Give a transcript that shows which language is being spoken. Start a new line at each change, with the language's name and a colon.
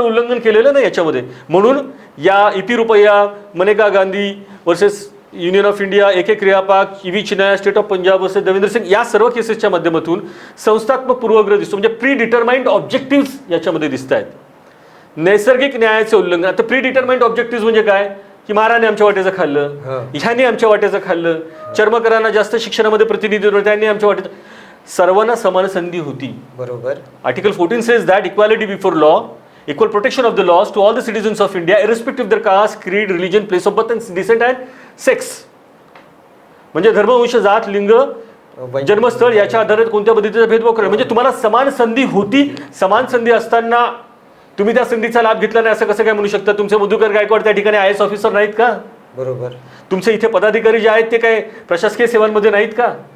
Marathi: उल्लंघन केलेलं नाही याच्यामध्ये. म्हणून या EP रुपया, Maneka Gandhi versus union of India, AK क्रियापाक, EV चिनाया state of Punjab versus Devendra Singh या सर्व केसेसच्या माध्यमातून संस्थात्मक पूर्वग्रह दिसतो. म्हणजे
English: predetermined objective
Marathi: याच्यामध्ये दिसत आहेत. नैसर्गिक न्यायाचे उल्लंघन. आता
English: predetermined objective
Marathi: म्हणजे काय की महाराने आमच्या वाट्याचं खाल्लं, ह्याने आमच्या वाट्याचं खाल्लं, चर्मकारांना जास्त शिक्षणामध्ये प्रतिनिधी त्यांनी आमच्या वाट्याचं. सर्वांना समान संधी होती. बरोबर.
English: Article 14 says that equality before law, equal protection of the laws to all the citizens of India irrespective of their caste, creed, religion, place of birth and descent and sex.
Marathi: म्हणजे धर्म, वंश, जात, लिंग, जन्मस्थळ याच्या आधारे कोणत्या पद्धतीचा भेदभाव करणं. म्हणजे तुम्हाला समान संधी होती. समान संधी असताना तुम्ही त्या संधीचा लाभ घेतला नाही असं कसं काय म्हणू शकता? तुमचे मधुकर गायकवाड त्या ठिकाणी IAS ऑफिसर नाहीत का? बरोबर. तुमचे इथे पदाधिकारी जे आहेत ते काय प्रशासकीय सेवांमध्ये नाहीत का?